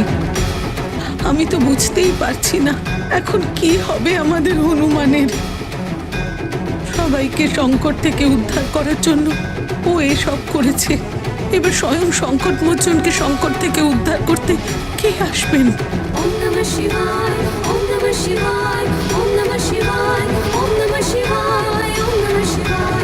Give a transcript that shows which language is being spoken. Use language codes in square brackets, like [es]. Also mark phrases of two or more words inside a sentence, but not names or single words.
[bn] আমি তো বুঝতেই পারছি না এখন কি হবে আমাদের হনুমানের। সবাইকে সংকট থেকে উদ্ধার করার জন্য ও এসব করেছে, এবার স্বয়ং সংকট মোচনকে সংকট থেকে উদ্ধার করতে কে আসবেন? [sa] ওম নমঃ শিবায়, ওম নমঃ শিবায়, ওম নমঃ শিবায়, ওম নমঃ শিবায়, ওম নমঃ শিবায়।